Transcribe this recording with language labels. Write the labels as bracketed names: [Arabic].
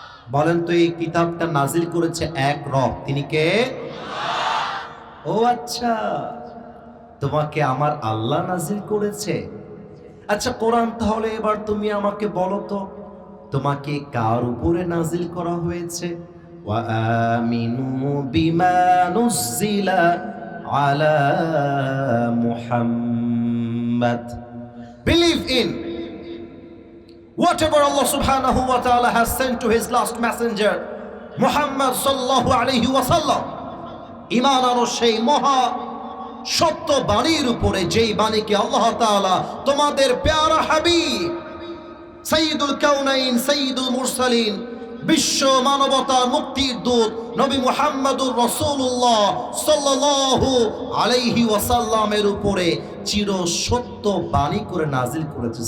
[Bangla] বলেন তো এই কিতাবটা নাজিল করেছে এক রব, তিনি কে? ও আচ্ছা, তোমাকে আমার আল্লাহ নাজিল করেছে। আচ্ছা কোরআন, তাহলে এবার তুমি আমাকে বলো তো, তোমাকে কার উপরে নাজিল করা হয়েছে? [Arabic] ওয়া আমিনু বিমা নুজিলা আলা মুহাম্মাদ, [English] Believe in whatever Allah subhanahu wa ta'ala has sent to his last messenger Muhammad sallallahu alayhi wa sallam. [Bangla] ঈমান আনো সেই মহা সত্য বাণীর উপরে, যেই বাণীকে আল্লাহ তাআলা তোমাদের প্যারা হাবিব সাইয়্যিদুল কাউনাইন সাইয়্যিদুল মুরসালিন, বিশ্ব মানবতার মুক্তির দূত নবী মুহাম্মদুর রাসূলুল্লাহ সাল্লাল্লাহু আলাইহি ওয়াসাল্লামের উপরে চির সত্য বাণী করে নাজিল করেছে।